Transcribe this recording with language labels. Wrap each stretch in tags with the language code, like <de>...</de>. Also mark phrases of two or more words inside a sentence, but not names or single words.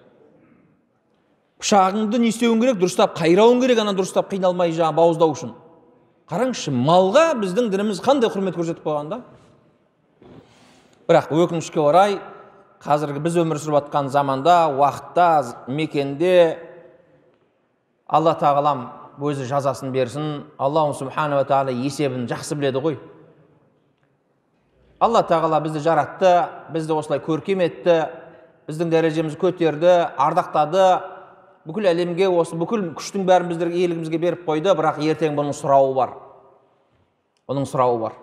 <kk>Пышағыңды не істеуің керек? Дұрыстап қайрауың керек, ана дұрыстап қиналмай жаңа бауыздау үшін. Қараңызшы, малға біздің дініміз қандай құрмет көрсетіп қойғанда. Бірақ өкінішке орай, қазіргі біз өмір сүріп жатқан заманда, уақытта, мекенде Алла тағалам өзі жазасын берсін.</kk> <ar>الله سبحانه وتعالى</ar> <kk>есебін жақсы біледі ғой. Алла тағала бізді жаратты, бізді осылай көркем етті, біздің дәрежемізді көтерді, ардақтады. Бүкіл әлемге осы бүкіл күштің бәрін біздерге иелігімізге беріп қойды, бірақ ертең бұның сұрауы бар. Оның сұрауы бар.</kk>